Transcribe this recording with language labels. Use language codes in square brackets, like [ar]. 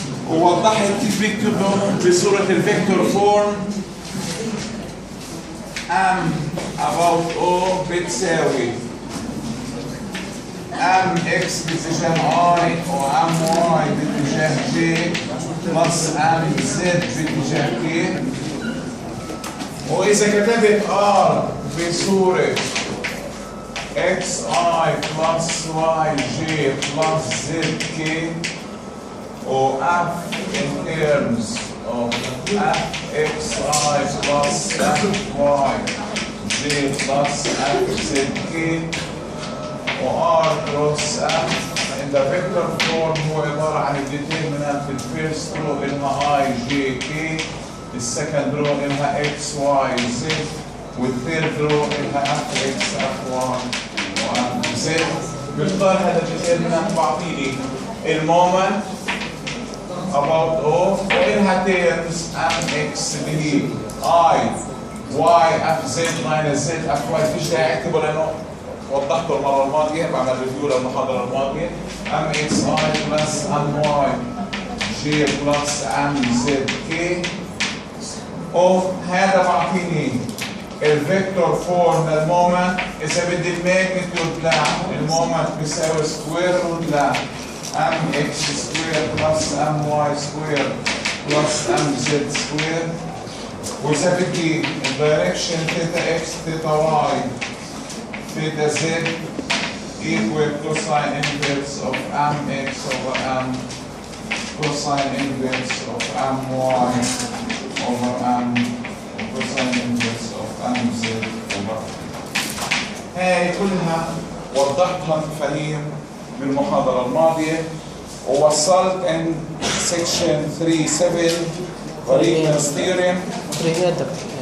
[ar] ووضحت كيف بيكتبوا بصورة الفيكتور فورم ام about o بتساوي ام اكس باتجاه اي وام واي باتجاه جي بلس ام زد باتجاه كي. واذا كتبت ار بصوره اكس اي بلس واي جي بلس زد كي و اف [en] in terms of f x i plus f y j plus f z k [ar] و [en] r cross f in the vector form [ar] هو عبارة عن الديترمينانت في الفيرست رو إلها i j k، السكند رو إلها x y z، والثيرد رو إلها f x f y و f z. بختار هذا الديترمينانت بعطيني المومنت about o وإلها terms mx اللي هي [en] i y f z minus z f y. [ar] فيش داعي اكتبه لأنه وضحته المرة الماضية بعمل ريفيو للمحاضرة الماضية. ام اكس اي بلس ام واي جي بلس ام زد كي. وهذا بعطيني الفيكتور فورم للمومنت. إذا بدي الماجنتيود للمومنت بيساوي سكوير روت ل ام اكس سكوير بلس ام واي سكوير بلس ام زد سكوير. وإذا بدي الدايركشن [en] Theta x theta y theta z equal cosine inverse of mx over m cosine inverse of my over m cosine inverse of mz over. [ar] هاي كلها وضحتها مفاهيم بالمحاضرة الماضية. ووصلت [en] in section 3.7 Variance theorem.